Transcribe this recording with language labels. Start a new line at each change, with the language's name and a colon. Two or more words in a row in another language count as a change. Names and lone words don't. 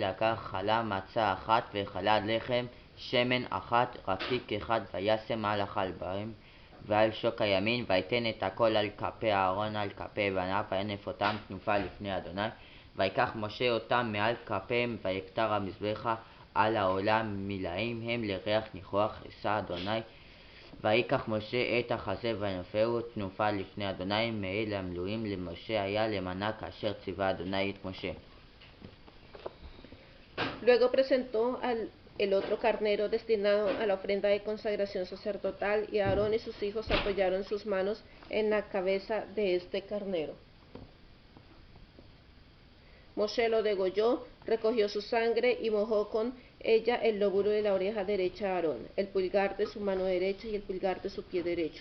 Hebrew: לקח חלה מצה אחת וחלת לחם שמן אחת רקיק אחד וישם על החלביים ועל שוק הימין ויתן את הכל על כפי אהרון על כפי בניו וינף אותם תנופה לפני אדוני ויקח משה אותם מעל כפיהם ויקטר המזבחה על העולם מלאים הם לריח ניחוח עשה אדוני ויקח משה את החזה וינפהו תנופה לפני אדוני מעיל המילואים למשה היה למנה כאשר ציווה אדוני את משה.
Spanish: Luego presentó el otro carnero destinado a la ofrenda de consagración sacerdotal, y Aarón y sus hijos apoyaron sus manos en la cabeza de este carnero. Moshe lo degolló, recogió su sangre y mojó con ella el lóbulo de la oreja derecha de Aarón, el pulgar de su mano derecha y el pulgar de su pie derecho.